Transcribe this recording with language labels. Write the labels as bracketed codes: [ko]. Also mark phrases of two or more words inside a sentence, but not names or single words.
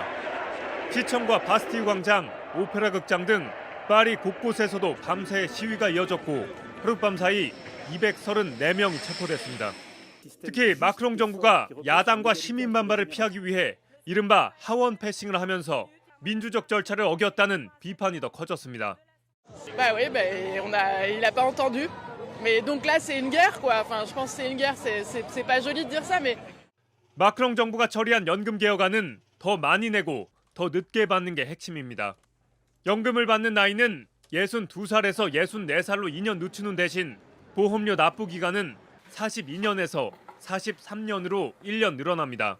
[ko] 시청과 바스티유 광장, 오페라 극장 등 파리 곳곳에서도 밤새 시위가 이어졌고 하룻밤 사이 234명이 체포됐습니다. 특히 마크롱 정부가 야당과 시민 반발을 피하기 위해 이른바 하원 패싱을 하면서 민주적 절차를 어겼다는 비판이 더 커졌습니다. [fr] Bah oui, il n'a pas entendu. Mais donc là c'est une guerre quoi. Enfin, je pense que c'est une guerre. C'est pas joli de dire ça, mais [ko] 마크롱 정부가 처리한 연금 개혁안은 더 많이 내고 더 늦게 받는 게 핵심입니다. 연금을 받는 나이는 62살에서 64살로 2년 늦추는 대신 보험료 납부 기간은 42년에서 43년으로 1년 늘어납니다.